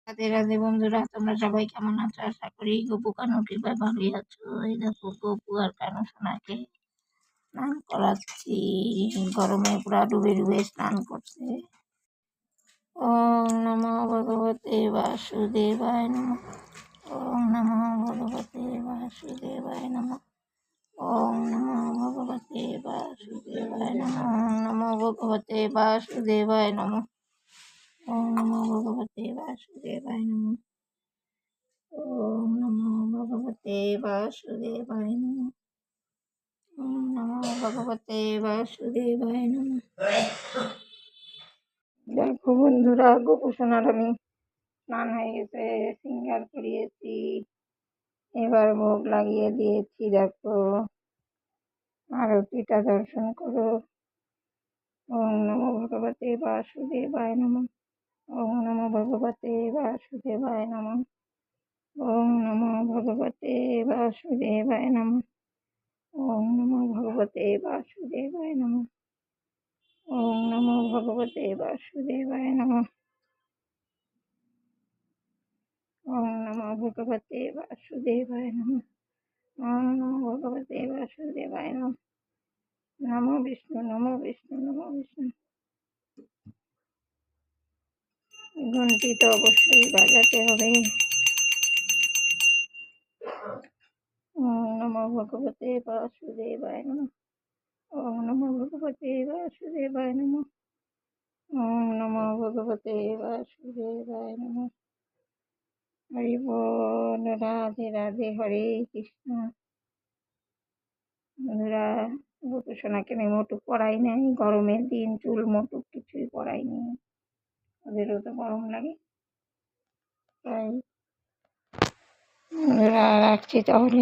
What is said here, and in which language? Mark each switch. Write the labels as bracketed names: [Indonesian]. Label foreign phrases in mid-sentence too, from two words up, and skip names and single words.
[Bangla] রাধে রাধে বন্ধুরা, তোমরা সবাই কেমন আছো? আশা করি গপু কানু কৃপায় ভালোই আছো। এই দেখো গপু আর কানু সোনাকে স্নান করাচ্ছি। গরমে পুরা ডুবে ডুবে স্নান করছে। [Sanskrit] ওম নমো ভগবতে বাসুদেবায় নমঃ। ওম নমো ভগবতে বাসুদেবায় নমঃ। ওম নমো ভগবতে বাসুদেবায় নমঃ। ওম নমো ভগবতে বাসুদেবায় নমঃ। ওম নমো ভগবতে বাসুদেবায় নমঃ। ওম নমো ভগবতে বাসুদেবায় নমঃ। ওম নমো ভগবতে বাসুদেবায় নমঃ। [Bangla] দেখো বন্ধুরা, গোপু সোনার আমি স্নান হয়ে গেছে, সিঙ্গার করিয়েছি, এবার ভোগ লাগিয়ে দিয়েছি। দেখো আরতিটা দর্শন করো। [Sanskrit] ওম নমো ভগবতে বাসুদেবায় নমঃ। ওম নমো ভগবতে বাসুদেবায় নমঃ। ওম নমো ভগবতে বাসুদেবায় নমঃ। ওম নমো ভগবতে বাসুদেবায় নমঃ। ওম নমো ভগবতে বাসুদেবায় নমঃ। ওম নমো ভগবতে বাসুদেবায় নমঃ। ওম নমো ভগবতে বাসুদেবায় নমঃ। নমো বিষ্ণু, নমো বিষ্ণু, নমো বিষ্ণু। [Bangla] ঘন্টি তো অবশ্যই বাজাতে হবে। [Sanskrit] ওম নমো ভগবতে বাসুদেবায় নমঃ। ওম নমো ভগবতে বাসুদেবায় নমঃ। ওম নমো ভগবতে বাসুদেবায় নমঃ। [Bangla] হরি বল, রাধে রাধে, হরে কৃষ্ণ। বন্ধুরা, গোপু সোনাকে আমি মোটু পরাই নাই, গরমের দিন চুল মোটুক কিছুই পরাইনি, ওদেরও তো গরম লাগে। তাই বন্ধুরা রাখছি তাহলে।